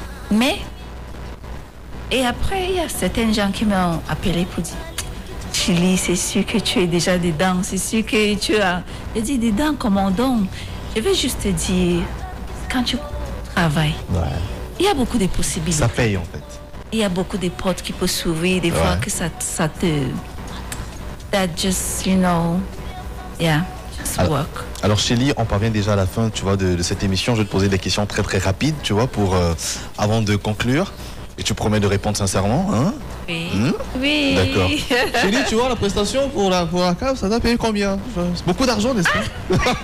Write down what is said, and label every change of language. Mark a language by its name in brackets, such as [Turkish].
[French] Mais, et après, il y a certains gens qui m'ont appelé pour dire, Chili, c'est sûr que tu es déjà dedans, c'est sûr que tu as. Je dis dedans, comment donc? Je vais juste te dire, quand tu travailles, il y a beaucoup de possibilités. Ça paye en fait. Il y a beaucoup de portes qui peuvent s'ouvrir, des fois que ça te. [English] That just, you know, yeah, just work. [French] Alors Chélie, on parvient déjà à la fin, tu vois, de cette émission. Je vais te poser des questions très très rapides, tu vois, pour avant de conclure. Et tu promets de répondre sincèrement, hein? Oui. Oui. D'accord. Chélie, tu vois, la prestation pour la cave, ça t'a payé combien? C'est beaucoup d'argent, n'est-ce pas?